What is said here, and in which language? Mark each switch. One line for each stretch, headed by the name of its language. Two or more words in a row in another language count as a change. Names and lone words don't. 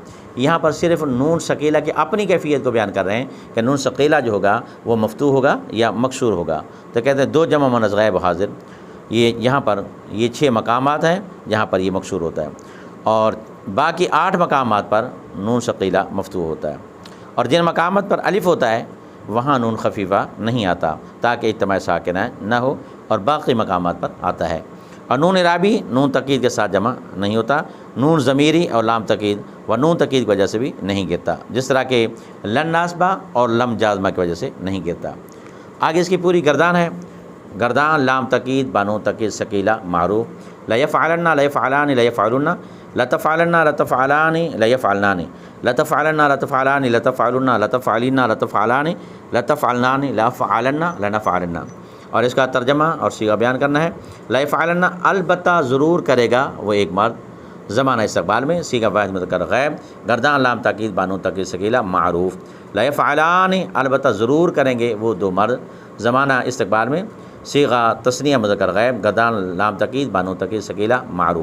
Urdu: یہاں پر صرف نون ثقیلہ کی اپنی کیفیت کو بیان کر رہے ہیں کہ نون ثقیلہ جو ہوگا وہ مفتوح ہوگا یا مکسور ہوگا، تو کہتے ہیں 2 جمع مؤنث غائب حاضر، یہ یہاں پر یہ 6 مقامات ہیں جہاں پر یہ مکسور ہوتا ہے، اور باقی 8 مقامات پر نون ثقیلہ مفتوح ہوتا ہے، اور جن مقامات پر الف ہوتا ہے وہاں نون خفیفہ نہیں آتا تاکہ اجتماع ساکنہ نہ ہو، اور باقی مقامات پر آتا ہے۔ اور نون اعرابی نون تاکید کے ساتھ جمع نہیں ہوتا، نون ضمیری اور لام تاکید و نون تاکید کی وجہ سے بھی نہیں گرتا، جس طرح کہ لن ناسبہ اور لم جازمہ کی وجہ سے نہیں گرتا۔ آگے اس کی پوری گردان ہے، گردان لام تقید بانو تقید ثقیلہ معروف
Arabic: لیفعلن لیفعلان لیفعلن لتفعلن لتفعلان لیفعلنان لتفعلن لتفعلان لتفعلن لتفعلن لتفعلان لتفعلنان لافعلن لنفعلن۔
Urdu: اور اس کا ترجمہ اور صیغہ بیان کرنا ہے۔ لیفعلن البتہ ضرور کرے گا وہ ایک مرد زمانہ استقبال میں، صیغہ واحد مذکر غائب، گردان لام تاکید بانو تاکید ثقیلہ معروف۔ لیفعلان البتہ ضرور کریں گے وہ دو مرد زمانہ استقبال میں، صیغہ تثنیہ مذکر غائب، گردان لام تاکید بانو تاکید ثقیلہ معروف۔